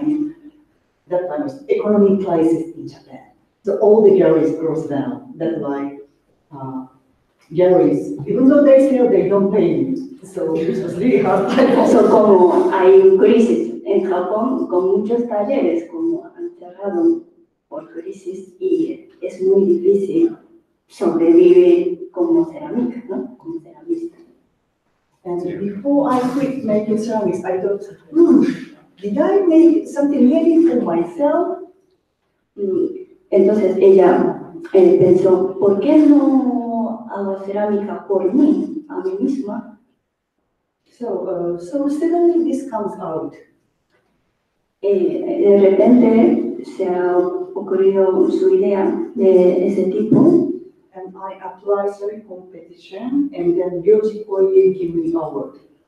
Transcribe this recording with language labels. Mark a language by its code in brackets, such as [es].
[en] I mean, that time was economic crisis in Japan. So all the galleries closed down. That's why galleries, even though they sell, they don't pay me. So it was really hard. [es] So como hay crisis en Japón, con muchos talleres como han cerrado por crisis y es muy difícil sobrevivir como cerámica, ¿no? Como ceramista. [en] And before I quit making ceramics, I thought, did I make something really for myself? [es] Entonces ella pensó, ¿por qué no hago cerámica por mí, a mí misma? [en] So suddenly this comes out. [es] De repente se ha ocurrido su idea de ese tipo. [en] And I applied for a competition, and then Ryoji Koye gave me award.